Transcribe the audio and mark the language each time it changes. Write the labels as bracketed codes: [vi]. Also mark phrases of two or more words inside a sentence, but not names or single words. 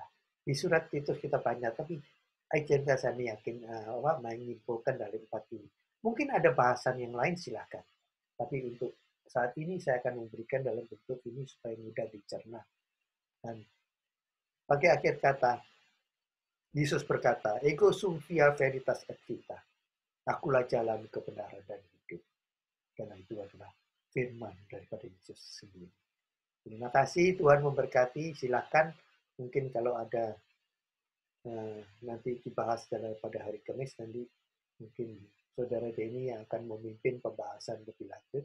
[id] Di surat Titus kita banyak, tapi izinkan saya yakin menyimpulkan dari 4 ini. Mungkin ada bahasan yang lain, silakan. Tapi untuk saat ini saya akan memberikan dalam bentuk ini supaya mudah dicerna. Dan pakai akhir kata, Yesus berkata, [la] Ego sum via veritas et vita. [id] Akulah jalan kebenaran dan hidup. Karena itu adalah firman daripada Yesus sendiri. Terima kasih, Tuhan memberkati. Silakan mungkin kalau ada nanti dibahas pada hari Kamis, nanti mungkin Saudara Denny yang akan memimpin pembahasan lebih lanjut.